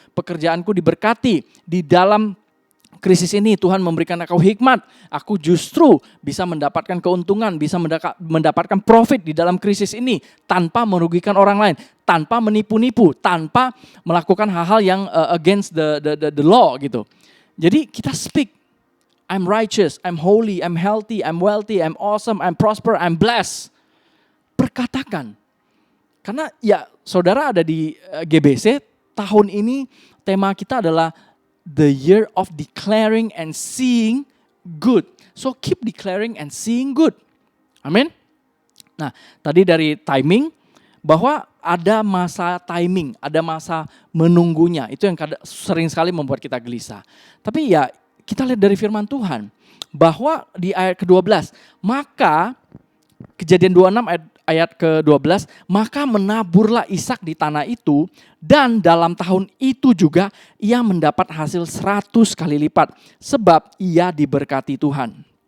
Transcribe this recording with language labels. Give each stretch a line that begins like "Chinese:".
Indonesian: Pekerjaanku diberkati. Di dalam krisis ini Tuhan memberikan aku hikmat. Aku justru bisa mendapatkan keuntungan, bisa mendapatkan profit di dalam krisis ini tanpa merugikan orang lain, tanpa menipu-nipu, tanpa melakukan hal-hal yang
English: against the law
Indonesian: gitu. Jadi kita speak.
English: I'm righteous, I'm holy, I'm healthy, I'm wealthy, I'm awesome, I'm prosper, I'm blessed.
Indonesian: Perkatakan. Karena ya saudara ada di GBC, tahun ini tema kita adalah
English: the year of declaring and seeing good. So keep declaring and seeing good.
Indonesian: Amin. Nah, tadi dari timing, bahwa ada masa timing, ada masa menunggunya. Itu yang sering sekali membuat kita gelisah. Tapi ya kita lihat dari firman Tuhan, bahwa di ayat ke-12, maka Kejadian 26 ayat ke-12, maka menaburlah Ishak di tanah itu, dan dalam tahun itu juga ia mendapat hasil 100 kali lipat, sebab ia diberkati Tuhan.